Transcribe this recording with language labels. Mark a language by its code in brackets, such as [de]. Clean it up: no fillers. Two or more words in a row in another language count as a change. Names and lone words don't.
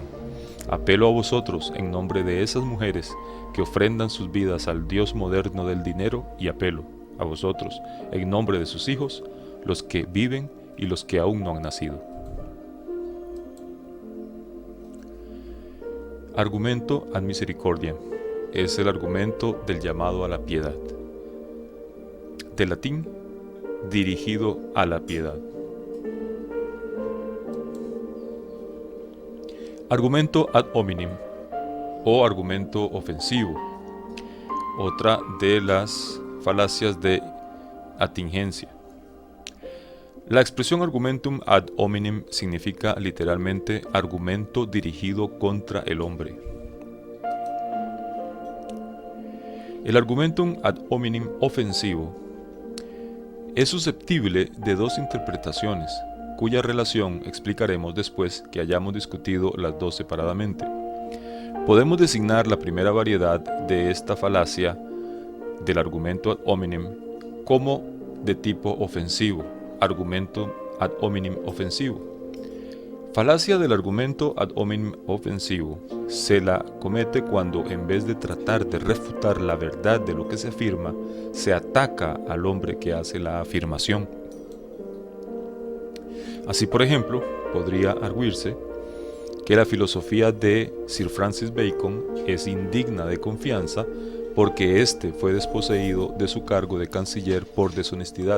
[es] Apelo a vosotros en nombre de esas mujeres que ofrendan sus vidas al Dios moderno del dinero, y apelo a vosotros en nombre de sus hijos, los que viven y los que aún no han nacido. Argumento [la] ad misericordiam [es] es el argumento del llamado a la piedad. Del latín, dirigido a la piedad. Argumento [la] ad hominem [es] o argumento ofensivo, otra de las falacias de atingencia. La expresión [la] argumentum ad hominem [es] significa literalmente argumento dirigido contra el hombre. El [la] argumentum ad hominem [es] ofensivo es susceptible de dos interpretaciones. cuya relación explicaremos después que hayamos discutido las dos separadamente. Podemos designar la primera variedad de esta falacia del argumento [la] ad hominem [es] como de tipo ofensivo, argumento [la] ad hominem [es] ofensivo. Falacia del argumento [la] ad hominem [es] ofensivo se la comete cuando, en vez de tratar de refutar la verdad de lo que se afirma, se ataca al hombre que hace la afirmación. Así, por ejemplo, podría arguirse que la filosofía de Sir Francis Bacon es indigna de confianza porque éste fue desposeído de su cargo de canciller por deshonestidad.